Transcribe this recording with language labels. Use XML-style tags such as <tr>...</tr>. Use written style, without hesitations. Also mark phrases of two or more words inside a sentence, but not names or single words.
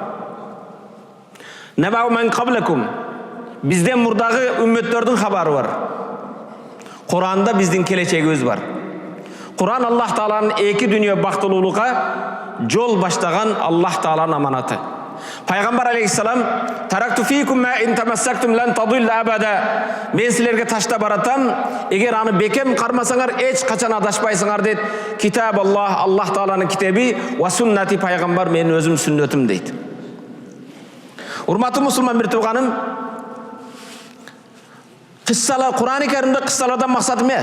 <ar>نبأ من قبلكم.</ar> <ky>Бизден мурдагы үммөттөрдүн хабары бар. Кур'анда биздин келечегибиз бар. Кур'ан Аллах Тааланын эки дүйнө бактылуулукка жол баштаган Аллах Тааланын аманаты. Пайгамбар алейхиссалам</ky> <ar>تركت فيكم ما إن تمسكتم لن تضلوا أبدا.</ar> <ky>Мен силерге таштап баратам, эгер аны бекем кармасаңар эч качан адашпайсыңар дейт.</ky> <ar>كتاب الله</ar> <ky>Тааланын китеби</ky> <ar>وسنتي,</ar> <ky>пайгамбар менин өзүм сүннөтүм дейт. Урматтуу мусулман бир тууганым, кыссалар, Кур'ан-ы Каримде кыссалардан максат эмне?</ky>